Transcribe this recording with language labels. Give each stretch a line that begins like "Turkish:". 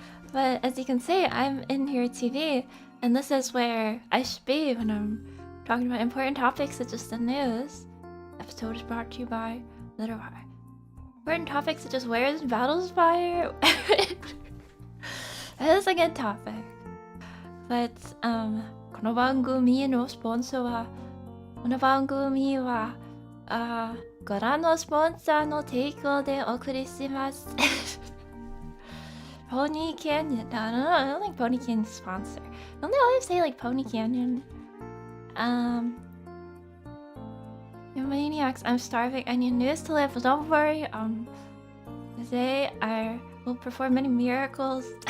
English: But as you can see, I'm in your TV, and this is where I should be when I'm talking about important topics such as the news. Episode is brought to you by Litterwire. Important topics such as where is Battle's Fire? That is a good topic. But,
Japanese: この番組のスポンサーは、この番組は、ご覧のスポンサーの提供でお送りします。
English: Pony Canyon. No, I don't think Pony Canyon's sponsor. Don't they always say like Pony Canyon? You maniacs, I'm starving. I need news to live. Don't worry. Today I will perform many miracles.